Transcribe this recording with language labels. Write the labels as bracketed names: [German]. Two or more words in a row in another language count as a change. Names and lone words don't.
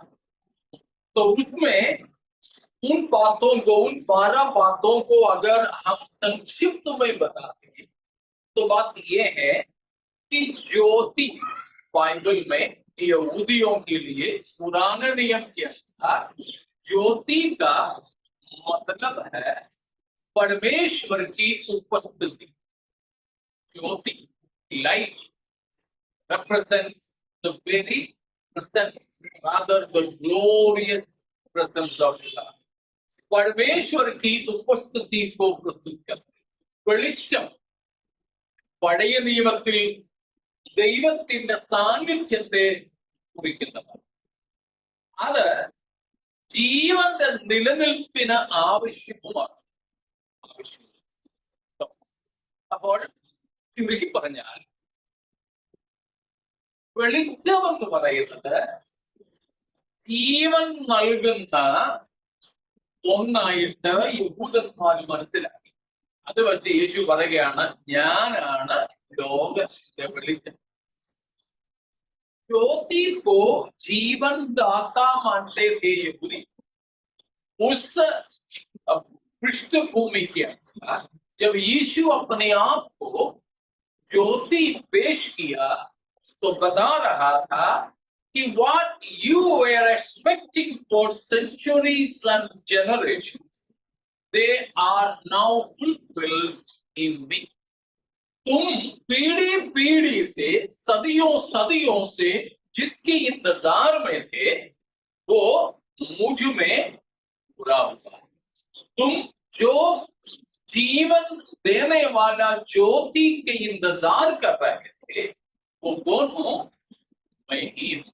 [Hindi] तो उसमें उन बातों को, उन 12 बातों को अगर हम संक्षिप्त में बताते हैं तो बात यह है कि ज्योति बाइबल में यहूदियों के लिए पुराने नियम के अनुसार ज्योति का मतलब है परमेश्वर की उपस्थिति। ज्योति, [English] light, represents the very presence, rather the glorious presence of God. [Hindi] परमेश्वर की उपस्थिति को प्रस्तुत करते हैं। [Malayalam] വെളിച്ചം പഴയ നിയമത്തിൽ ദൈവത്തിന്റെ സാന്നിധ്യത്തെ കുറിക്കുന്നതാണ്. അത് ജീവന്റെ നിലനിൽപ്പിന് ആവശ്യവുമാണ്. അപ്പോൾ ചുരുക്കി പറഞ്ഞാൽ വെളിച്ചം എന്ന് പറയുന്നത് ജീവൻ നൽകുന്ന ഒന്നായിട്ട് യഹൂദന്മാർ മനസ്സിലാക്കി. അത് വെച്ച് യേശു പറയുകയാണ്, ഞാനാണ് ലോകത്തിന്റെ വെളിച്ചം. [Hindi] ज्योति को जीवन दाता मानते थे यहूदी। उस पृष्ठभूमि के अनुसार जब यीशु अपने आप को ज्योति पेश किया तो बता रहा था कि [English] what you were expecting for centuries and generations, they are now fulfilled in me. [Hindi] तुम पीढ़ी पीढ़ी से, सदियों सदियों से जिसके इंतजार में थे वो मुझ में बुरा हुआ। तुम जो जीवन देने वाला ज्योति के इंतजार कर रहे थे वो दोनों मैं ही हूं।